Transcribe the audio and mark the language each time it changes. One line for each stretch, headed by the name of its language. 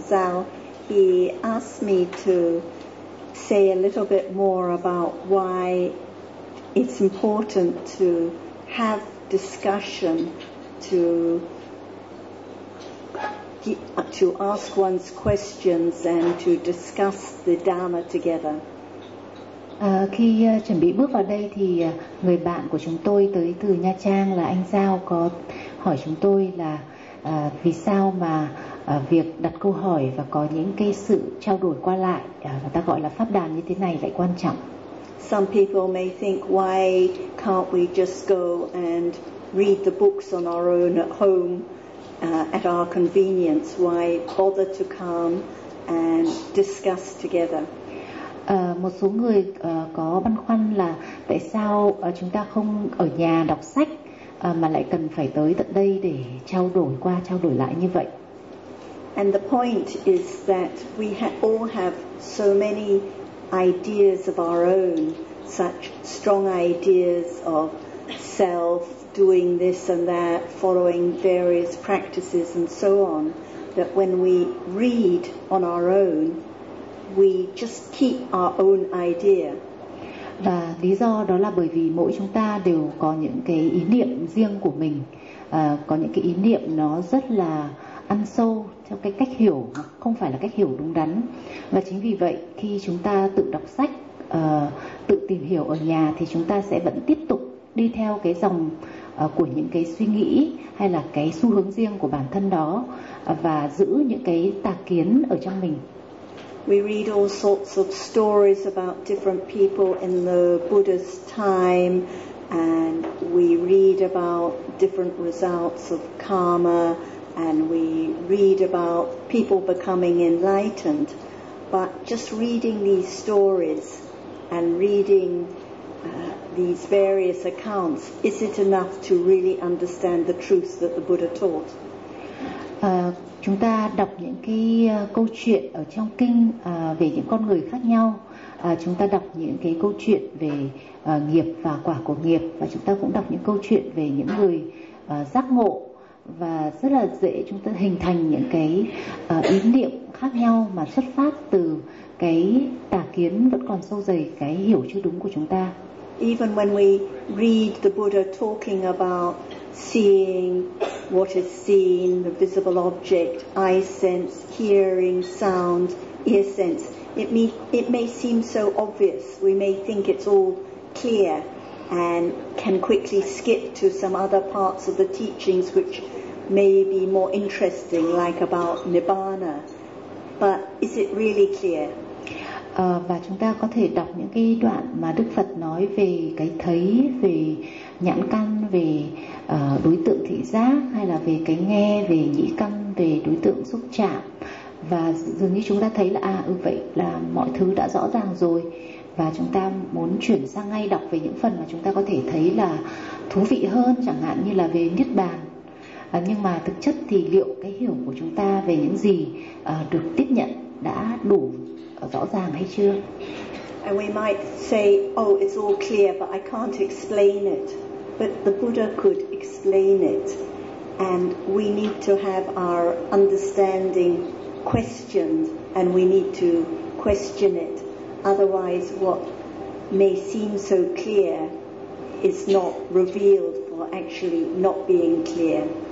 English: Zhao, he asked me to say a little bit more about why it's important to have discussion, to ask one's questions and to discuss the Dharma together.
Vietnamese: Khi chuẩn bị bước vào đây thì người bạn của chúng tôi tới từ Nha Trang là anh Giao có hỏi chúng tôi là vì sao mà việc đặt câu hỏi và có những cái sự trao đổi qua lại người ta gọi là pháp đàm như thế này lại quan trọng.
English: Some people may think why can't we just go and read the books on our own at home at our convenience? Why bother to come and discuss together?
Vietnamese: Một số người có băn khoăn là tại sao chúng ta không ở nhà đọc sách mà lại cần phải tới tận đây để trao đổi qua trao đổi lại như vậy.
English: And the point is that we all have so many ideas of our own, such strong ideas of self, doing this and that, following various practices and so on, that when we read on our own, we just keep our own idea.
Vietnamese: Và lý do đó là bởi vì mỗi chúng ta đều có những cái ý niệm riêng của mình, có những cái ý niệm nó rất là ăn sâu trong cái cách hiểu, không phải là cách hiểu đúng đắn. Và chính vì vậy khi chúng ta tự đọc sách, tự tìm hiểu ở nhà thì chúng ta sẽ vẫn tiếp tục đi theo cái dòng của những cái suy nghĩ hay là cái xu hướng riêng của bản thân đó và giữ những cái tà kiến ở trong mình.
English: We read all sorts of stories about different people in the Buddha's time, and we read about different results of karma, and we read about people becoming enlightened. But just reading these stories and reading these various accounts, is it enough to really understand the truth that the Buddha taught?
Vietnamese: Chúng ta đọc những cái câu chuyện ở trong kinh về những con người khác nhau, chúng ta đọc những cái câu chuyện về nghiệp và quả của nghiệp, và chúng ta cũng đọc những câu chuyện về những người giác ngộ, và rất là dễ chúng ta hình thành những cái ý niệm khác nhau mà xuất phát từ cái tà kiến vẫn còn sâu dày, cái hiểu chưa đúng của chúng ta.
English: Even when we read the Buddha talking about seeing what is seen, the visible object, eye sense, hearing sound, ear sense, it may seem so obvious. We may think it's all clear and can quickly skip to some other parts of the teachings which may be more interesting, like about Nibbana. But is it really clear?
Vietnamese: Và chúng ta có thể đọc những cái đoạn mà Đức Phật nói về cái thấy, về nhãn căn, về đối tượng thị giác, hay là về cái nghe, về nhĩ căn, về đối tượng xúc chạm, và dường như chúng ta thấy là vậy là mọi thứ đã rõ ràng rồi, và chúng ta muốn chuyển sang ngay đọc về những phần mà chúng ta có thể thấy là thú vị hơn, chẳng hạn như là về Niết Bàn. Nhưng mà thực chất thì liệu cái hiểu của chúng ta về những gì được tiếp nhận đã đủ rõ ràng hay chưa?
English: And we might say, oh, it's all clear, but I can't explain it. But the Buddha could explain it. And we need to have our understanding questioned, and we need to question it. Otherwise, what may seem so clear is not revealed for actually not being clear.